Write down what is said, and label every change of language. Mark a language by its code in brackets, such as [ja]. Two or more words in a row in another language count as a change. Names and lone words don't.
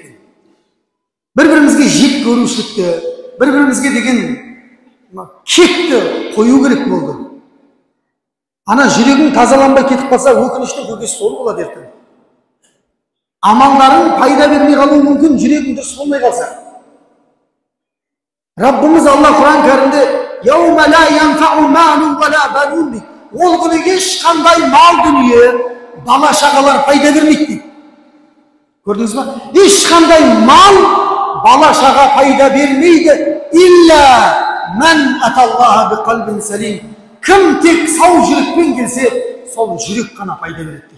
[kk] Бір-бірімізге жек көрушілікті, бір-бірімізге деген кекті қою керек болды. Ана жүрегің тазаланбай кетіп қалса, өкінішті көкесі сол болады ертең. Амалдарың пайда бермей қалуы мүмкін, жүрегің дұрыс болмай қалса. Раббымыз Алла Құран кәрімде [ar] «يوم لا ينفع مال ولا بنون» [kk] дейді. Ол күні ешқандай мал дүние, бала шағалар пайда бермейді дейді. Көрдіңіз ба? Ешқандай мал, бала шаға пайда бермейді. [ar] إلا من أتى الله بقلب سليم. [kk] Кім тек сау жүрекпен келсе, сол жүрек қана пайда береді дейді.